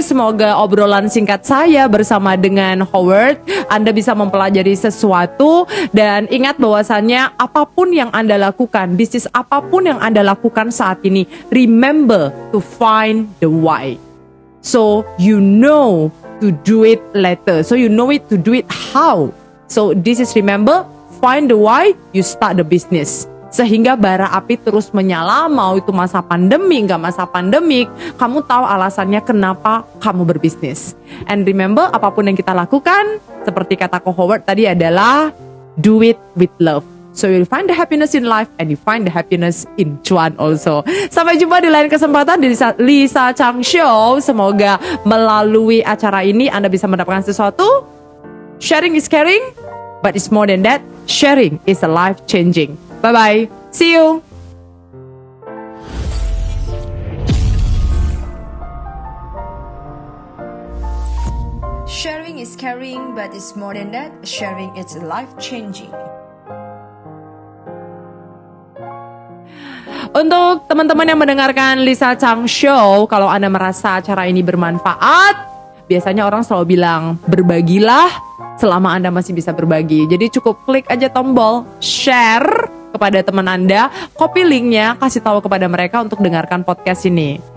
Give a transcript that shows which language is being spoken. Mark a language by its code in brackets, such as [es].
[id] Semoga obrolan singkat saya bersama dengan Howard Anda bisa mempelajari sesuatu. Dan ingat bahwasannya apapun yang Anda lakukan, bisnis apapun yang Anda lakukan saat ini, [en] remember to find the why. So you know to do it later. So you know it to do it how. So this is remember, find the why, you start the business. [id] Sehingga bara api terus menyala, mau itu masa pandemi, nggak masa pandemik, kamu tahu alasannya kenapa kamu berbisnis. [en] And remember, [id] apapun yang kita lakukan, seperti kata Ko Howard tadi adalah, [en] do it with love. So you'll find the happiness in life and you find the happiness in cuan also. [id] Sampai jumpa di lain kesempatan di Lisa Chang Show. Semoga melalui acara ini Anda bisa mendapatkan sesuatu. [en] Sharing is caring, but it's more than that. Sharing is a life changing. Bye-bye. See you. Sharing is caring, but it's more than that. Sharing is life changing. [id] Untuk teman-teman yang mendengarkan Lisa Chang Show, kalau Anda merasa acara ini bermanfaat, biasanya orang selalu bilang, berbagilah selama Anda masih bisa berbagi. Jadi cukup klik aja tombol share kepada teman Anda, copy linknya, kasih tahu kepada mereka untuk dengarkan podcast ini.